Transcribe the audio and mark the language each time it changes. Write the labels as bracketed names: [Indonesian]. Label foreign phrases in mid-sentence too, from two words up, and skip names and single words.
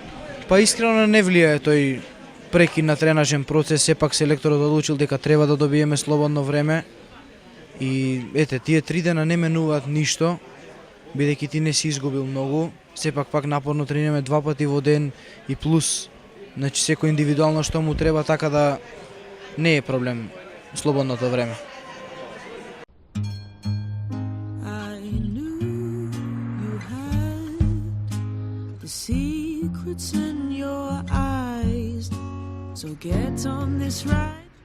[Macedonian] Па искрено не влијае тој прекин на тренажен процес, сепак селекторот одлучил дека треба да добиеме слободно време. И ете, тие 3 дена не менуваат ништо, бидејќи ти не си изгубил многу. Сепак пак напорно тренираме 2 пати во ден и плюс, значи секој индивидуално што му треба, така да не е проблем слободното време. [English] I knew you had the secrets in your eyes, so get on this ride.